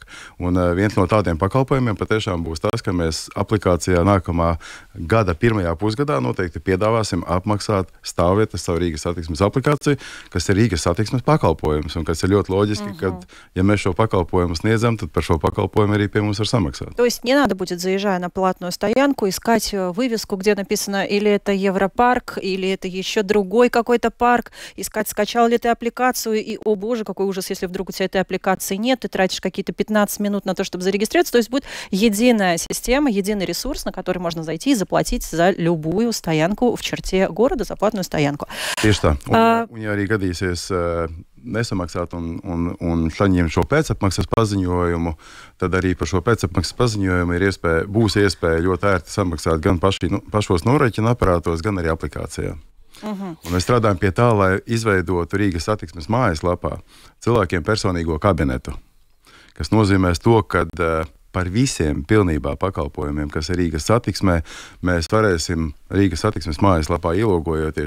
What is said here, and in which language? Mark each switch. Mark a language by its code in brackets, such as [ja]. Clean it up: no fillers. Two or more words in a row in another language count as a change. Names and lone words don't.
[lv] Un viens no tādiem pakalpojumiem patiešām būs tas, ka mēs aplikācijā nākamā gada pirmajā pusgadā noteikti piedāvāsim apmaksāt stāvvietas savu Rīgas satiksmes aplikāciju, kas ir Rīgas satiksmes pakalpojums, un kas ir ļoti loģiski, ka, ja mēs šo pakalpojumu sniedzam, tad par šo pakalpojumu arī pie mums var samaksāt. [ru] То есть не надо будет, заезжая на платную стоянку, искать вывеску, где написано или это Европарк, или это еще другой какой-то парк, искать, скачал ли ты аппликацию, и, о боже, какой ужас, если вдруг у тебя этой аппликации нет, ты тратишь какие-то 15 минут на то, чтобы зарегистрироваться. То есть будет единая система, единый ресурс, на который можно зайти и заплатить за любую стоянку в черте города, за платную стоянку. [lv] Tieši tā. Un ja arī gadīsies nesamaksāt un saņemt šo pēcapmaksas paziņojumu, tad arī par šo pēcapmaksas paziņojumu būs iespēja ļoti ērti samaksāt gan pašos norēķina aparātos, gan arī aplikācijā. Un mēs strādājam pie tā, lai izveidotu Rīgas satiksmes mājaslapā cilvēkiem personīgo kabinetu, kas nozīmēs to, ka par visiem pilnībā pakalpojumiem, kas ir Rīgas satiksmē, mēs varēsim Rīgas satiksmes mājaslapā ielogojoties.